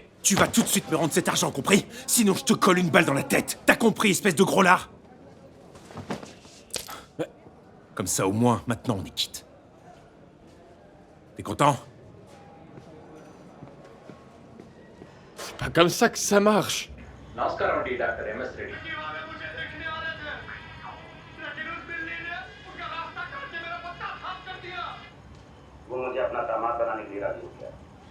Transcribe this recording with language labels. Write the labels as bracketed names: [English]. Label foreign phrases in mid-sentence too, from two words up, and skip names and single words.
[French] Tu vas tout de suite me rendre cet argent, compris? Sinon je te colle une balle dans la tête. T'as compris, espèce de gros lard? Comme ça, au moins, maintenant on est quitte. T'es content? C'est pas comme ça que ça marche. [Telugu] నమస్కారం అండి డాక్టర్ ఎంఎస్ రెడ్డి [Hindi] वो मुझे अपना दामाद बनाने के लिए राजी हो गया